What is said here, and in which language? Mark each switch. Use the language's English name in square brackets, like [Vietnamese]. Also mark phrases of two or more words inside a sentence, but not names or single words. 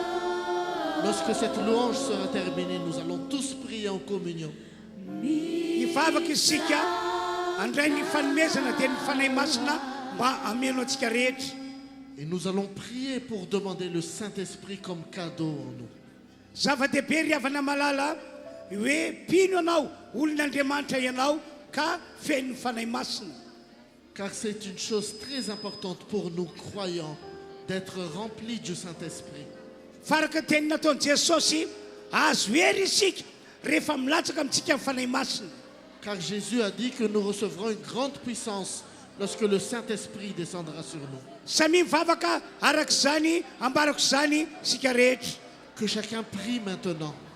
[French] Lorsque cette louange sera terminée, nous allons tous prier en communion. [Malagasy] Ivavaka isika handray ny fanomezana dia ny fanahy masina mba hameno antsika rehetra. [French] Et nous allons prier pour demander le Saint-Esprit comme cadeau en nous. [Malagasy] Zava-dehibe ry havana malala hoe mpino anao olon'Andriamanitra ianao ka feno ny fanahy masina. [French] Car c'est une chose très importante pour nous croyants d'être remplis du Saint-Esprit. [Malagasy] Faraka teny nataon'i Jesosy azo hery isika rehefa milatsaka amintsika amin'ny fanahy masina. [French] Car Jésus a dit que nous recevrons une grande puissance lorsque le Saint-Esprit descendra sur nous. [Malagasy] Samy mivavaka arak'izany ambarako izany sika rehetra. [French] Que chacun prie maintenant.